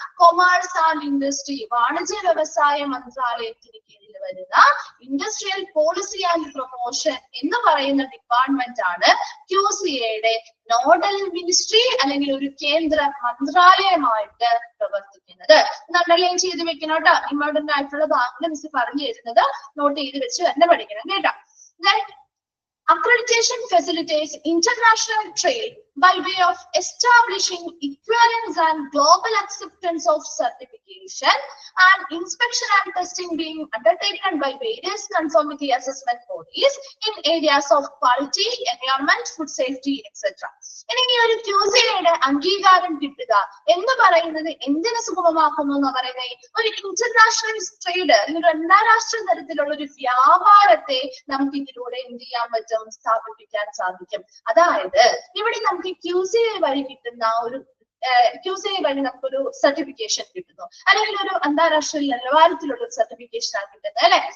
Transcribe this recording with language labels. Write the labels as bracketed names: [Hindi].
[Malayalam] Commerce and industry, വാണിജ്യ വ്യവസായ മന്ത്രാലയത്തിന് കീഴിൽ വരുന്ന ഇൻഡസ്ട്രിയൽ പോളിസി ആൻഡ് പ്രൊമോഷൻ എന്ന് പറയുന്ന ഡിപ്പാർട്ട്മെന്റ് ആണ് QCAയുടെ നോഡൽ മിനിസ്ട്രി അല്ലെങ്കിൽ ഒരു കേന്ദ്ര മന്ത്രാലയമായിട്ട് പ്രവർത്തിക്കുന്നത്. അണ്ടർലൈൻ ചെയ്ത് വെക്കണം കേട്ടോ. ഇമ്പോർട്ടന്റ് ആയിട്ടുള്ള ഭാഗങ്ങൾ മിസ് പറഞ്ഞു തരുന്നത് നോട്ട് ചെയ്ത് വെച്ച് തന്നെ പഠിക്കണം കേട്ടോ. [English] Accreditation facilitates international trade by way of establishing equivalence and global acceptance of certification and inspection and testing being undertaken by various conformity assessment bodies in areas of quality, environment, food safety, etc. [Malayalam] ഇനി ഒരു QCAയുടെ അംഗീകാരം കിട്ടുക എന്ന് പറയുന്നത് എന്തിനെ സുഗമമാക്കുന്നു എന്ന് പറയുന്നത് ഒരു ഇന്റർനാഷണൽ ട്രേഡ് അല്ലെങ്കിൽ അന്താരാഷ്ട്ര തരത്തിലുള്ള ഒരു വ്യാപാരത്തെ നമുക്ക് ഇതിലൂടെ എന്ത് ചെയ്യാൻ പറ്റും? സ്ഥാപിപ്പിക്കാൻ സാധിക്കും. അതായത് ഇവിടെ നമുക്ക് QCA വഴി കിട്ടുന്ന ഒരു QCA വഴി നമുക്കൊരു സർട്ടിഫിക്കേഷൻ കിട്ടുന്നു അല്ലെങ്കിൽ ഒരു അന്താരാഷ്ട്ര നിലവാരത്തിലുള്ള ഒരു സർട്ടിഫിക്കേഷൻ ആണ് കിട്ടുന്നത് അല്ലെ.